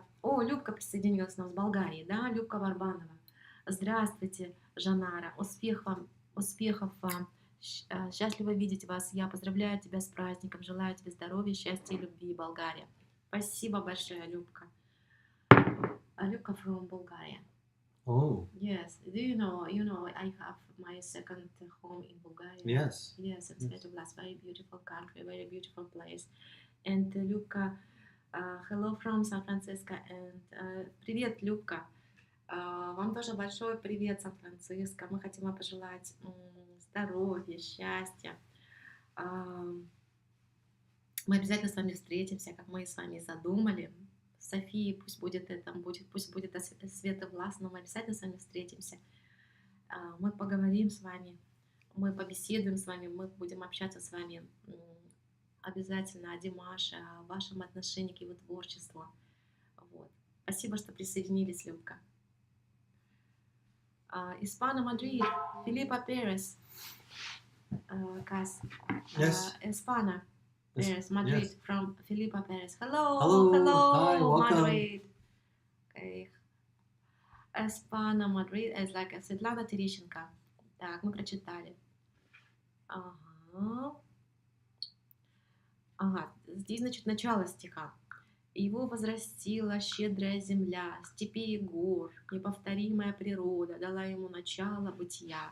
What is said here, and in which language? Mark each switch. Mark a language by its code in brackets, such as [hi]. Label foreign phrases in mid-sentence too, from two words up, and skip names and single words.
[ru] Любка присоединилась к нам с Болгарии, да? Любка Варбанова. Здравствуйте, Жанара. Успехов вам. Счастливо видеть вас. Я поздравляю тебя с праздником. Желаю тебе здоровья, счастья и любви, Болгария. Спасибо большое, Любка. Любка from Bulgaria. [en] Oh. Yes. Do you know, I have my second home in Bulgaria. Yes. Yes, it's Svetoblast, very beautiful country, very beautiful place. And Любка, hello from San Francisco. [ru] And привет, Любка. Вам тоже большой привет, Сан-Франциско. Мы хотим вам пожелать здоровья, счастья. А, Мы обязательно с вами встретимся, как мы с вами и задумали. Софии, пусть будет света властно, мы обязательно с вами встретимся. Мы поговорим с вами, мы побеседуем с вами, мы будем общаться с вами обязательно о Димаше, о вашем отношении к его творчеству. Вот. Спасибо, что присоединились, Любка. Испана Мадрид, Филиппа Перес, Кас. [en] Yes. Испана Perez, Madrid, Yes. from Filipa Perez. Hello, Hello. hello, Hi, welcome. Madrid. Okay. Espana, Madrid, it's like Светлана Терещенко. [ru] Так, мы прочитали. Ага, здесь, значит, начало стиха. Его возрастила щедрая земля, степи и гор, неповторимая природа дала ему начало бытия.